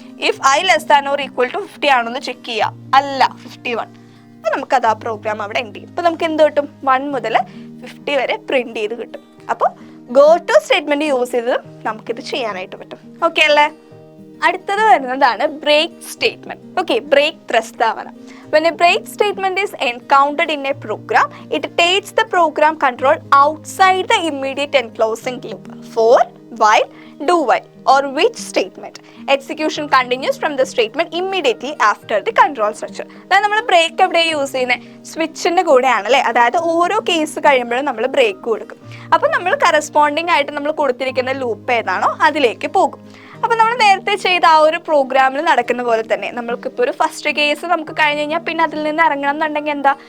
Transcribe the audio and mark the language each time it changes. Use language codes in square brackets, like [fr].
[en] if I less than or equal to 50 [ml] ആണോന്ന് check ചെയ്യാം. അല്ല, 51. അപ്പൊ നമുക്കത് ആ പ്രോഗ്രാം അവിടെ എൻഡ് ചെയ്യും. അപ്പൊ നമുക്ക് എന്ത് കിട്ടും? 1 മുതൽ 50 വരെ പ്രിന്റ് ചെയ്ത് കിട്ടും. അപ്പോൾ ഗോ ടു സ്റ്റേറ്റ്മെന്റ് യൂസ് ചെയ്ത് നമുക്കിത് ചെയ്യാനായിട്ട് പറ്റും. ഓക്കെ അല്ലേ? അടുത്തത് വരുന്നതാണ് ബ്രേക്ക് സ്റ്റേറ്റ്മെന്റ്. ഓക്കെ, ബ്രേക്ക് പ്രസ്താവന. [en] When a break statement is encountered in a program, it takes the program control outside the immediate enclosing loop for while, do while or which statement. Execution continues from the statement immediately after the control structure. [ml] അതായത് നമ്മൾ break എവിടെ use ചെയ്യുന്നത്? സ്വിച്ചിന്റെ കൂടെയാണ് അല്ലേ? അതായത് ഓരോ case കഴിയുമ്പോഴും നമ്മൾ ബ്രേക്ക് കൊടുക്കും. അപ്പം നമ്മൾ കറസ്പോണ്ടിങ് ആയിട്ട് നമ്മൾ കൊടുത്തിരിക്കുന്ന ലൂപ്പ് ഏതാണോ അതിലേക്ക് പോകും. അപ്പം നമ്മൾ നേരത്തെ ചെയ്ത ആ ഒരു പ്രോഗ്രാമിൽ നടക്കുന്ന പോലെ തന്നെ നമ്മൾക്കിപ്പോൾ ഒരു ഫസ്റ്റ് കേസ് നമുക്ക് കഴിഞ്ഞ് കഴിഞ്ഞാൽ പിന്നെ അതിൽ നിന്ന് ഇറങ്ങണം എന്നുണ്ടെങ്കിൽ എന്താ?